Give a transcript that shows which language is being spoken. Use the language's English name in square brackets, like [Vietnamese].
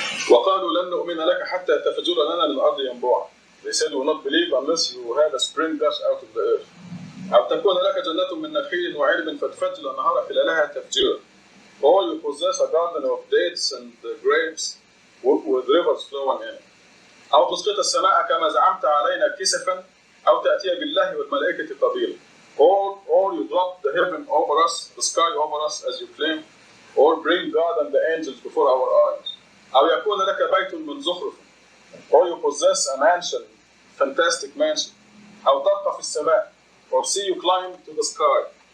[Arabic] وقالوا لن نؤمن لك حتى تفجر لنا من الأرض ينبوعا. [English] They said we will not believe unless you have a spring gush out of the earth. [Arabic] أو تكون لك جنة من نخيل وعنب فتفجر الأنهار خلالها تفجيرا. [English] Or you possess a garden of dates and grapes with rivers flowing in. [Arabic] أو تسقط السماء كما زعمت علينا كسفا أو تأتي بالله والملائكة قبيلا. [English] Or you drop the heaven over us, the sky over us as you claim, or bring God and the angels before our eyes. [Arabic] أو يكون لك بيت من زخرف. [English] Or you possess a mansion, fantastic mansion. [Arabic] أو ترقى في السماء, [English] or see you climb to the sky.